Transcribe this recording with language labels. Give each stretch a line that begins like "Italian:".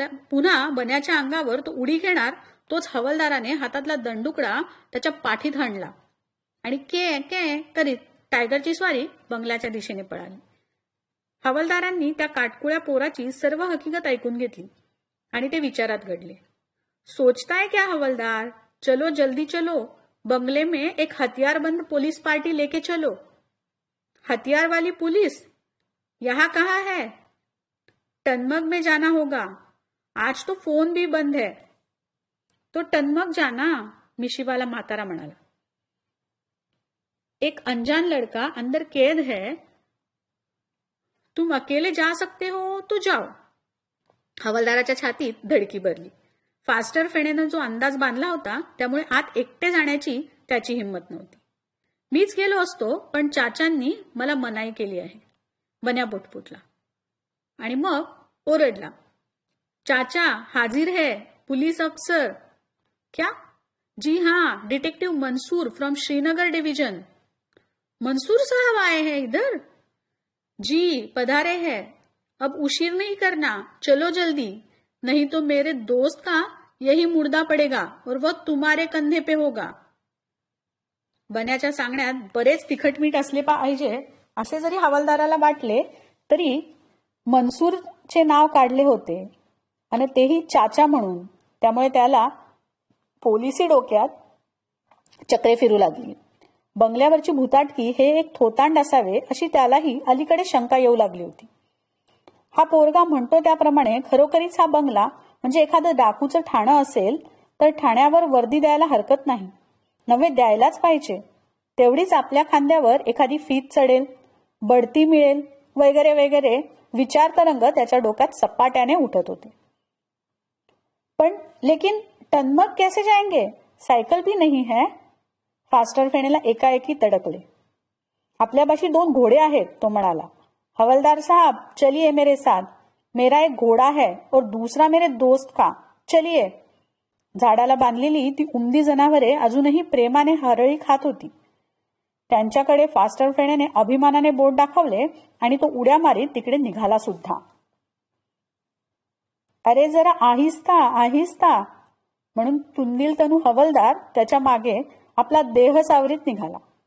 Marathi: पुन्हा बन्याच्या अंगावर तो उडी घेणार तोच हवालदाराने हातातला दंडुकडा त्याच्या पाठीत हाणला आणि के के करीत टायगरची स्वारी बंगल्याच्या दिशेने पळाली. हवालदारांनी त्या काटकुळ्या पोराची सर्व हकीकत ऐकून घेतली आणि ते विचारात घडले.
Hindi: सोचताय क्या हवलदार? चलो जल्दी चलो, बंगले में एक हथियारबंद पुलिस पार्टी लेके चलो। हथियार वाली पुलिस यहाँ कहाँ है? टनमग में जाना होगा, आज तो फोन भी बंद है। तो टनमग जाना,
Marathi: मिशीवाला म्हातारा म्हणाला।
Hindi: एक अनजान लड़का अंदर कैद है, तुम अकेले जा सकते हो तो जाओ।
Marathi: हवालदाराच्या छातीत धडकी भरली। फास्टर फेणेनं जो अंदाज बांधला होता त्यामुळे आत एकटे जाण्याची त्याची हिंमत नव्हती। मीच गेलो असतो, पण चाचांनी मला मनाई केली आहे, बन्या पुटपुटला। आणि मग ओरडला,
Hindi: चाचा हाजिर है, पुलिस अफसर। क्या? जी हाँ, detective Mansoor from Srinagar division. Mansoor साहब आए हैं इधर? जी पधारे हैं, अब उशीर नहीं करना, चलो जल्दी, नहीं तो मेरे दोस्त का यही मुर्दा पड़ेगा और वह तुम्हारे कंधे पे होगा।
Marathi: बन्याच्या सांगण्यात बरेच तिखटमीठ असले पाहिजे असे जरी हवालदाराला वाटले तरी मनसूरचे नाव काढले होते आणि तेही चाचा म्हणून, त्यामुळे त्याला पोलिसी डोक्यात चक्रे फिरू लागली। बंगल्यावरची भुताटकी हे एक थोतांड असावे अशी त्यालाही अलीकडे शंका येऊ लागली होती। हा पोरगा म्हणतो त्याप्रमाणे खरोखरीच हा बंगला म्हणजे एखादं डाकूचं ठाणं असेल तर ठाण्यावर वर्दी द्यायला हरकत नाही, नव्हे द्यायलाच पाहिजे। तेवढीच आपल्या खांद्यावर एखादी फीत चढेल, बढती मिळेल वगैरे वगैरे विचार तरंग त्याच्या डोक्यात सपाट्याने उठत होते।
Hindi: पण लेकिन टनमग कैसे जाएंगे, सायकल भी नहीं है?
Marathi: फास्टर फेणेला एकाएकी तडकले। आपल्यापाशी 2 घोडे आहेत, तो म्हणाला।
Hindi: हवलदार साहब चलिए मेरे साथ, मेरा एक घोडा है और दूसरा मेरे दोस्त का, चलिए।
Marathi: झाडाला बांधलेली ती उमदी जनावरे अजूनही प्रेमाने हरळी खात होती। त्यांच्याकडे फास्टर फेणेने अभिमानाने बोट दाखवले आणि तो उड्या मारीत तिकडे निघाला सुद्धा। अरे जरा आहिस्ता आहिस्ता, म्हणून तुंदिल तनू हवलदार त्याच्या मागे आपला देह सावरीत निघाला।